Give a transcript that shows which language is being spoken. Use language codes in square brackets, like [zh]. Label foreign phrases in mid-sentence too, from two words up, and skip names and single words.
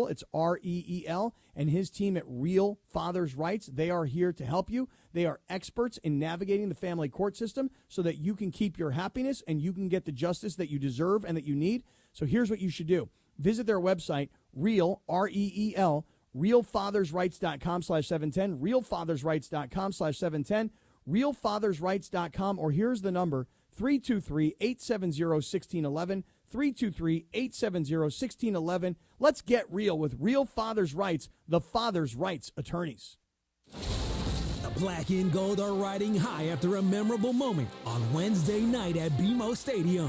[en] It's R-E-E-L, and his team at Real Fathers Rights. They are here to help you. They are experts in navigating the family court system so that you can keep your happiness and you can get the justice that you deserve and that you need. So here's what you should do. Visit their website, Real, R-E-E-L, realfathersrights.com/710, realfathersrights.com/710, realfathersrights.com, or here's the number, 323-870-1611, 323-870-1611. Let's get real with Real Fathers Rights, the Fathers Rights attorneys. The black and gold are riding high after a memorable moment on Wednesday night at BMO Stadium.